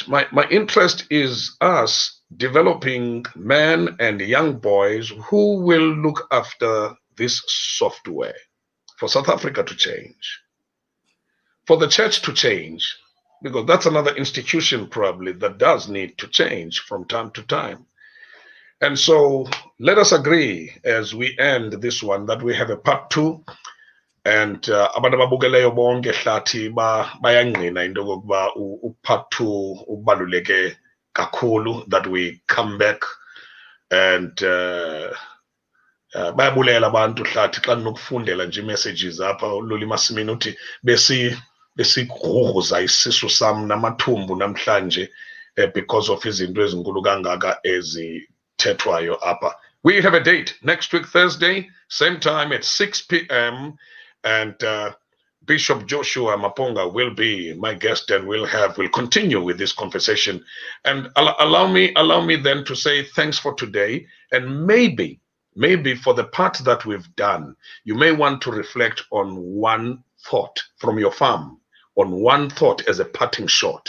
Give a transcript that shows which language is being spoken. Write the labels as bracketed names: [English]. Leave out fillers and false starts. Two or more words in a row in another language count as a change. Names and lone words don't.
[English] My interest is us developing men and young boys who will look after this software for South Africa to change, for the church to change, because that's another institution probably that does need to change from time to time. And so let us agree as we end this one that we have a part 2. [Xhosa] And abantu ababukeleyo bonke hlathi bayangqina into yokokuba upart 2 ubaluleke kakhulu, [English] that we come back and [Xhosa] bayabulela abantu hlathi xa ndinokufundela nje messages apha uLuli Masimini uthi besigruza isisu sam namathumbu namhlanje [English] because of [Xhosa] izinto ezinkulu kangaka ezithethwayo apha. [English] We have a date next week Thursday, same time at 6 p.m. and Bishop Joshua Maponga will be my guest, and we'll continue with this conversation. And allow me then to say thanks for today, and maybe for the part that we've done, you may want to reflect on one thought from your farm, on one thought as a parting shot.